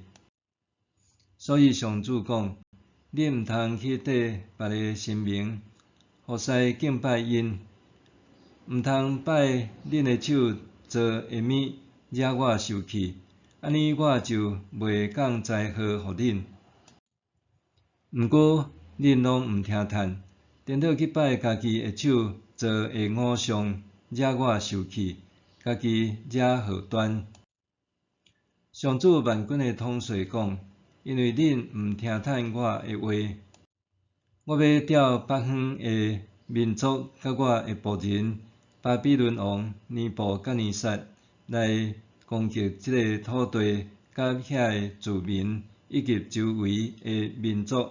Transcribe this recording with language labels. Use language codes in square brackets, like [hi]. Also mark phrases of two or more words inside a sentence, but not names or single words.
[nan] 所以上主讲，恁毋通去缀别个神明，互师敬拜因，毋通拜恁的手做下物，惹我生气。安尼我就袂降灾祸互恁。毋过恁拢毋听叹，颠倒去拜家己的手做的偶像，惹我生气，家己惹祸端。上主万军的统帅讲，因为恁毋听叹我的话，我要调北方的民族甲我的仆人巴比伦王尼布甲尼撒来攻击这个土地甲遐个居民以及周围的民族。